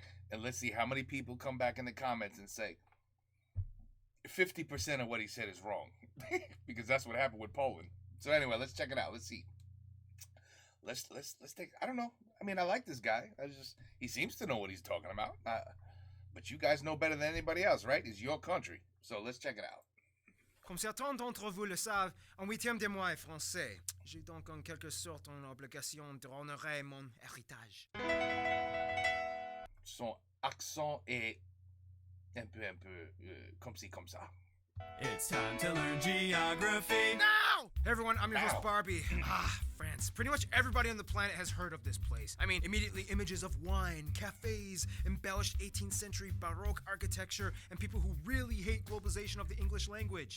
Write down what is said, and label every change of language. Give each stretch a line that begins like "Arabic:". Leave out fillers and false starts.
English: And let's see how many people come back in the comments and say 50% of what he said is wrong. Because that's what happened with Poland. So anyway, let's check it out. Let's see. Let's take, I don't know. I mean, I like this guy. He seems to know what he's talking about. But you guys know better than anybody else, right? It's your country. So let's check it out.
French: Comme certains d'entre vous le savent, un huitième de moi est français. J'ai donc en quelque sorte une obligation d'honorer mon héritage. Son accent est un peu, comme ci, comme ça.
English: It's time to learn geography. Now! Hey everyone, I'm your host Barbie. France. Pretty much everybody on the planet has heard of this place. I mean, immediately images of wine, cafes, embellished 18th century Baroque architecture, and people who really hate globalization of the English language.